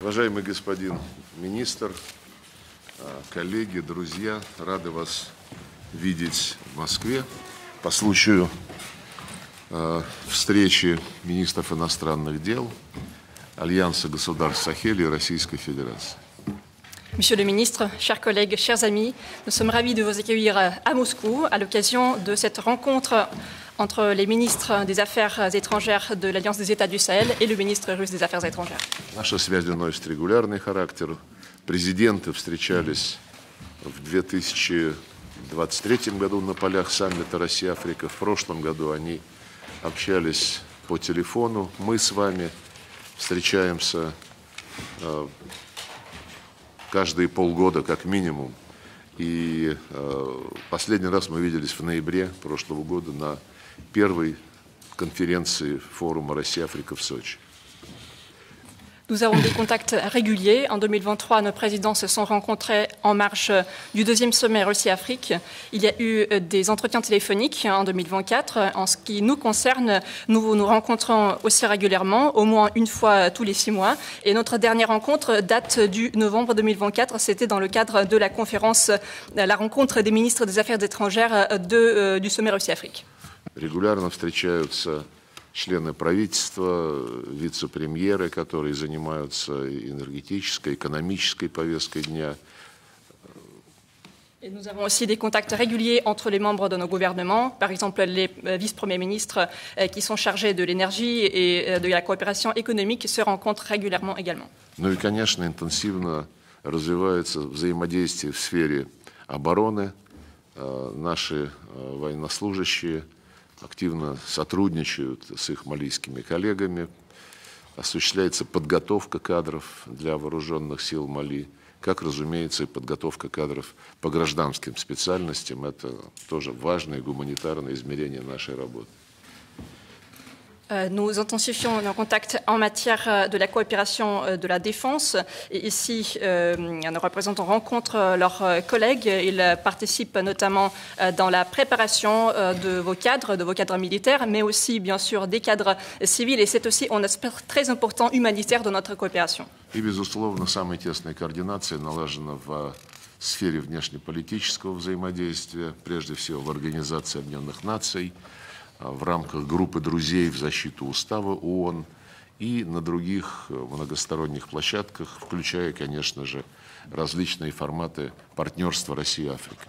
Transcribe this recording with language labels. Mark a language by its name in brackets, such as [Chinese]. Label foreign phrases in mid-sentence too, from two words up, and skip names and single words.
[Russian] Уважаемый господин министр, коллеги, друзья, рады вас видеть в Москве по случаю встречи министров иностранных дел Альянса государств Сахеля и Российской Федерации. [French] Monsieur le ministre, chers collègues, chers amis, nous sommes ravis de vous accueillir à Moscou à l'occasion de cette rencontre entre les ministres des Affaires étrangères de l'Alliance des États du Sahel et le ministre russe des Affaires étrangères. [Russian] Наша связь носит регулярный характер. Президенты встречались в 2023 году на полях саммита Россия-Африка. В прошлом году они общались по телефону. Мы с вами встречаемся каждые полгода как минимум. И последний раз мы виделись в ноябре прошлого года на первой конференции форума Россия-Африка в Сочи. [French] Nous avons des contacts réguliers. En 2023, nos présidents se sont rencontrés en marge du deuxième sommet Russie-Afrique. Il y a eu des entretiens téléphoniques en 2024. En ce qui nous concerne, nous nous rencontrons aussi régulièrement, au moins une fois tous les 6 mois. Et notre dernière rencontre date du novembre 2024. C'était dans le cadre de la conférence, la rencontre des ministres des Affaires étrangères du sommet Russie-Afrique. [Russian] Регулярно встречаются члены правительства, вице-премьеры, которые занимаются энергетической, экономической повесткой дня. [French] Et nous avons aussi des contacts réguliers entre les membres de nos gouvernements, par exemple les vice-premiers ministres qui sont chargés de l'énergie et de la coopération économique se rencontrent régulièrement également. [Russian] Ну и, конечно, интенсивно развивается взаимодействие в сфере обороны. Наши военнослужащие активно сотрудничают с их малийскими коллегами, осуществляется подготовка кадров для вооруженных сил Мали, как, разумеется, и подготовка кадров по гражданским специальностям. Это тоже важное гуманитарное измерение нашей работы. [French] Nous intensifions nos contacts en matière de la coopération de la défense. Et ici, nos représentants rencontrent leurs collègues. Ils participent notamment dans la préparation de vos cadres militaires, mais aussi, bien sûr, des cadres civils. Et c'est aussi un aspect très important humanitaire de notre coopération. [Russian] И, безусловно, самая тесная координация налажена в сфере внешнеполитического взаимодействия, прежде всего в Организации Объединенных Наций, в рамках группы друзей в защиту устава ООН и на других многосторонних площадках, включая, конечно же, различные форматы партнерства России-Африка.